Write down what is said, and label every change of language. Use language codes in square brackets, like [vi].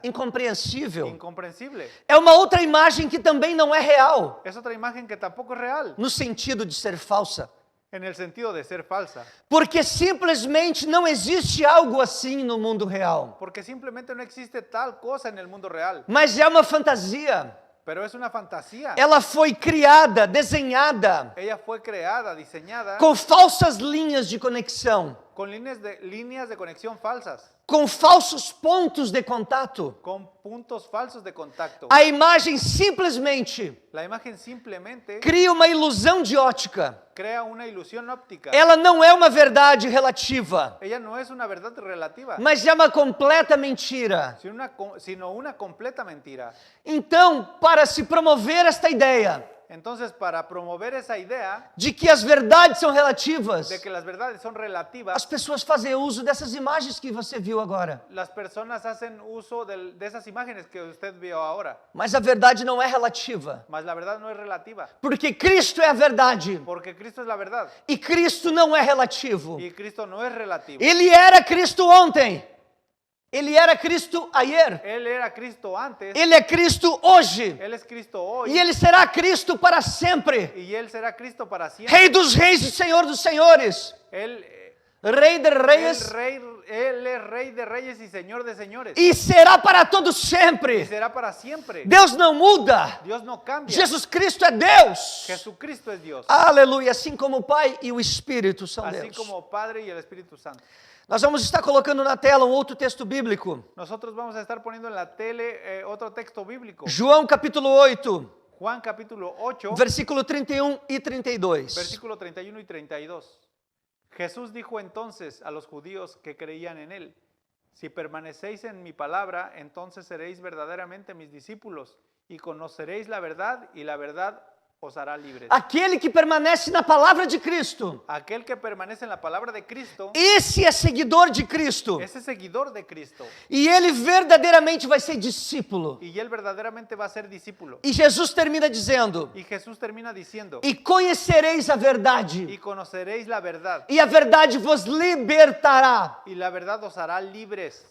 [pt] incompreensível. [es] incomprensible. [pt] É uma outra imagem que também não é real, [es] Es otra imagen que tampoco es real, [pt] no sentido de ser falsa, [es] en el sentido de ser falsa, [pt] porque simplesmente não existe algo assim no mundo real, [es] porque simplemente no existe tal cosa en el mundo real, [pt] mas é uma fantasia. [es] pero es una fantasía. [pt] Ela foi criada, desenhada, [es] Ella fue creada, diseñada [pt] com falsas linhas de conexão, [es] con líneas de conexión falsas, [pt] com falsos pontos de contato. [es] con puntos falsos de contacto. [pt] A imagem simplesmente [es] La imagen simplemente [pt] cria uma ilusão de ótica. [es] crea una ilusión óptica. [pt] Ela não é uma verdade relativa, [es] Ella no es una verdad relativa, [pt] mas é uma completa mentira. [es] sino una completa mentira. [pt] Então, para se promover esta ideia [es] Entonces, para promover esa idea [pt] de que as verdades são relativas, [es] de que las verdades son [pt] as [es] relativas, [pt] pessoas fazem uso dessas imagens que você viu agora. [es] las personas hacen uso de esas imágenes que usted vio ahora. [pt] Mas a verdade não é relativa, [es] Mas la verdad no es relativa, [pt] porque Cristo é a verdade [es] porque Cristo es la verdad [pt] e Cristo não é relativo. [es] y Cristo no es relativo. [pt] Ele era Cristo ontem, ele era Cristo [es] ayer, Él era Cristo antes, [pt] ele é Cristo hoje [es] Él es Cristo hoy [pt] e ele será Cristo para sempre. [es] y Él será Cristo para siempre. [pt] Rei dos reis e Senhor dos senhores, [es] Él, [pt] Rei de reis [es] Él es Rey de reyes y Señor de señores [pt] e será para todo [es] y [pt] sempre. [es] será para siempre. [pt] Deus não muda. [es] Dios no cambia. [pt] Jesus Cristo é Deus. [es] Jesucristo es Dios, [pt] Aleluia, assim como o Pai e o Espírito são [es] así [pt] Deus. [es] como Padre y el Espíritu Santo. [pt] Nós vamos estar colocando na tela um outro texto bíblico. [es] Nosotros vamos a estar poniendo en la tele otro texto bíblico. [pt] João capítulo 8, [es] Juan capítulo 8, [pt] versículo 31 e 32. [es] versículo 31 y 32. Jesús dijo entonces a los judíos que creían en él: Si permanecéis en mi palabra, entonces seréis verdaderamente mis discípulos y conoceréis la verdad y la verdad os hará libres. [pt] Aquele que permanece na palavra de Cristo, [es] Aquel que permanece en la palabra de Cristo, [pt] esse é seguidor de Cristo. [es] ese seguidor de Cristo, [pt] E ele verdadeiramente vai ser discípulo. [es] y él verdaderamente va a ser discípulo. [pt] E Jesus termina dizendo: [es] Y Jesús termina diciendo, [pt] e conhecereis a [es] y [pt] verdade, [es] conoceréis la verdad, [pt] e a verdade vos libertará. [es] y la verdad os hará libres.